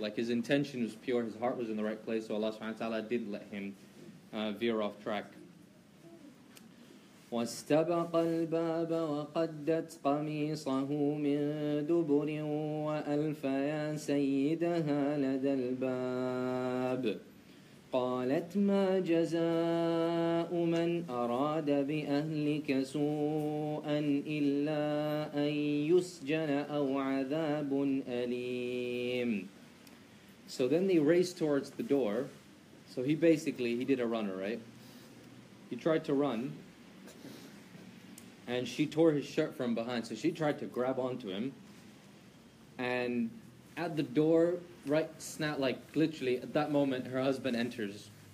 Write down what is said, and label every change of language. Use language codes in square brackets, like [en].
[en] Like his intention was pure, his heart was in the right place, so Allah subhanahu wa ta'ala did let him veer off track. [ar] وَاسْتَبَقَ الْبَابَ وَقَدَّتْ قَمِيصَهُ مِن دُبُرٍ وَأَلْفَ يَا سَيِّدَهَا لَدَى الْبَابِ قالت ما جزاء من أراد بأهلك سوءا إلا أن يسجن أو عذاب أليم. [en] So then they raced towards the door. So he did a runner, right? He tried to run, and she tore his shirt from behind. So she tried to grab onto him, and at the door, literally at that moment, her husband enters.